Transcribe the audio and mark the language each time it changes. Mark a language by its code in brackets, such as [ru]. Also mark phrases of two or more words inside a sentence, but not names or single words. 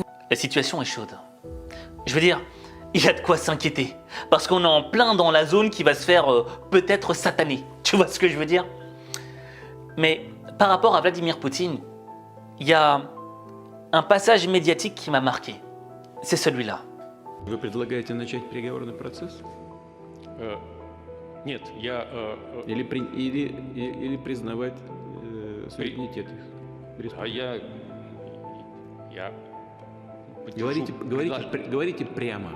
[fr] La situation est chaude. Je veux dire, il y a de quoi s'inquiéter, parce qu'on est en plein dans la zone qui va se faire peut-être sataner. Tu vois ce que je veux dire? Mais par rapport à Vladimir Poutine, il y a un passage médiatique qui m'a marqué. C'est celui-là. [ru] Вы предлагаете начать переговорный процесс? Нет, я... Или признавать суверенитет их? Я Говорите прямо.